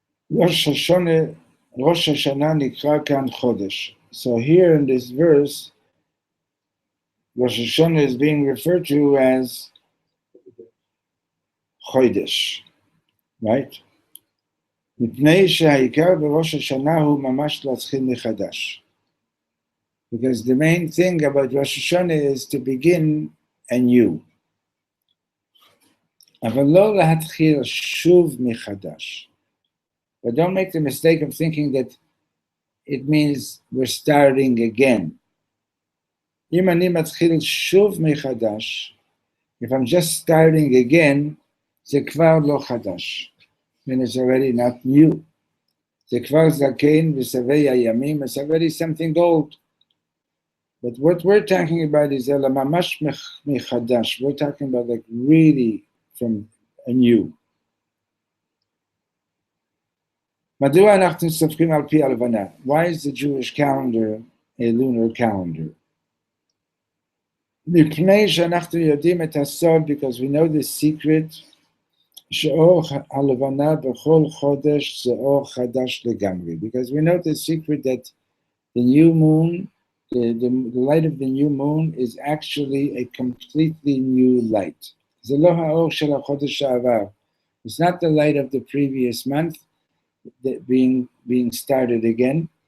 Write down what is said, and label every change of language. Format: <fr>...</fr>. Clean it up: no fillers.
<he>Rosh Hashanah nikra kan chodesh.</he> <en>So here in this verse, Rosh Hashanah is being referred to as chodesh. right?</en> <he>מפני שהעיקר בראש השנה הוא ממש להתחיל מחדש.</he> <en>Because the main thing about Rosh Hashanah is to begin anew.</en> <he>אבל לא להתחיל שוב מחדש.</he> <en>But don't make the mistake of thinking that it means we're starting again.</en> <he>אם אני מתחיל שוב מחדש,</he> <en>if I'm just starting again,</en> <he>זה כבר לא חדש.</he> <en>Then it's already not new.</en> <he>זה כבר זקן ושבע הימים,</he> <en>it's already something old. But what we're talking about is</en> <he>אלא ממש מחדש.</he> <en>We're talking about like really from anew.</en> <he>מדוע אנחנו סופרים על פי הלבנה?</he> <en>Why is the Jewish calendar a lunar calendar?</en> <he>מפני שאנחנו יודעים את הסוד,</he> <en>because we know the secret,</en> <he>שאור הלבנה בכל חודש זה אור חדש לגמרי.</he> <en>Because we know the secret that the new moon, the light of the new moon is actually a completely new light.</en> <he>זה לא האור של החודש שעבר.</he> <en>It's not the light of the previous month that being started again.</en>